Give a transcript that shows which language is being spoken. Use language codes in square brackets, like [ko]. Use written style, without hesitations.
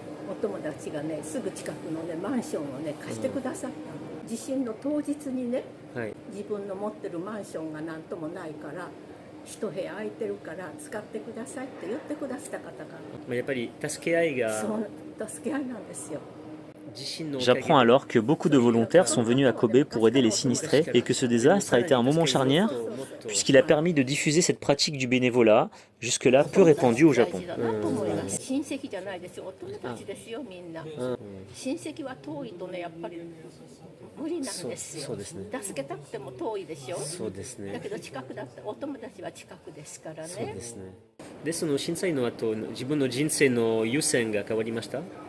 [ja] お友達がね、すぐ近くのね、マンションをね、貸してくださったの。地震の当日にね、自分の持ってるマンションが何ともないから一部屋空いてるから使ってくださいって言ってくださった方が、やっぱり助け合いが。そう、助け合いなんですよ。 [fr] J'apprends alors que beaucoup de volontaires sont venus à Kobe pour aider les sinistrés et que ce désastre a été un moment charnière puisqu'il a permis de diffuser cette pratique du bénévolat, jusque-là peu répandue au Japon. [ja] 親戚じゃないですよ、お友達ですよ、みんな。親戚は遠いとね、やっぱり無理なんですよ。助けたくても遠いでしょ。だけど近くだった、お友達は近くですからね。で、その震災の後、自分の人生の優先が変わりました？